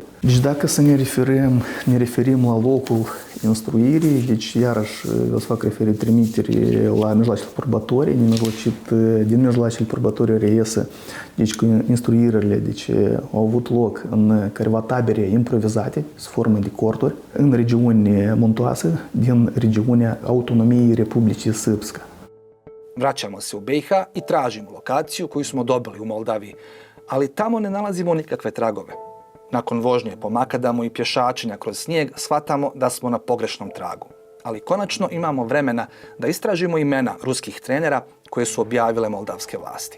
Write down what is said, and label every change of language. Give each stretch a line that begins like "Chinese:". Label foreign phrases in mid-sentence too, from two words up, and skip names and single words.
Romanian: Deci dacă să ne referim la locul instruirii, deci iarăși o să fac trimitere la mijloacele probatorii, din mijloacele probatorii reiese că instruirile au avut loc în careva tabere improvizate, sub formă de corturi, în regiuni muntoase din regiunea autonomiei Republicii Srpska.
Bosnian: Vraćamo se u BiH i tražimo lokaciju koju smo dobili u Moldaviji, ali tamo ne nalazimo nikakve tragove. Nakon vožnje po makadamu i pješačenja kroz snijeg shvatamo da smo na pogrešnom tragu. Ali konačno imamo vremena da istražimo imena ruskih trenera koje su objavile moldavske vlasti.